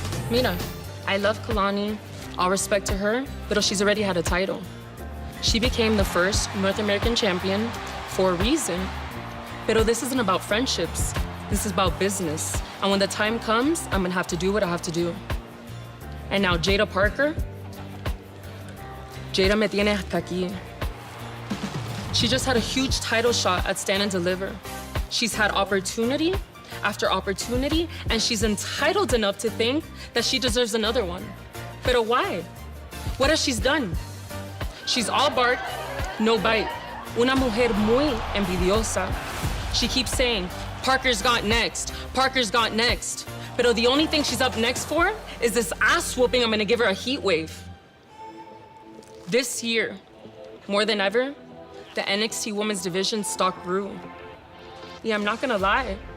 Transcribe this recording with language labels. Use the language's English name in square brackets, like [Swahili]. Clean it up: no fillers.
[English] Mira, I love Kalani. All respect to her, but she's already had a title. She became the first North American champion for a reason. Pero this isn't about friendships. This is about business. And when the time comes, I'm gonna have to do what I have to do. And now [Spanish] Jada Parker, Jada me tiene hasta aquí. [English] She just had a huge title shot at Stand and Deliver. She's had opportunity after opportunity, and she's entitled enough to think that she deserves another one. Pero why? What has she done? She's all bark, no bite. [Spanish] Una mujer muy envidiosa. [English] She keeps saying, Parker's got next, Parker's got next. Pero the only thing she's up next for is this ass whooping I'm gonna give her a heat wave. This year, more than ever, the NXT Women's Division stock grew. Yeah, I'm not gonna lie.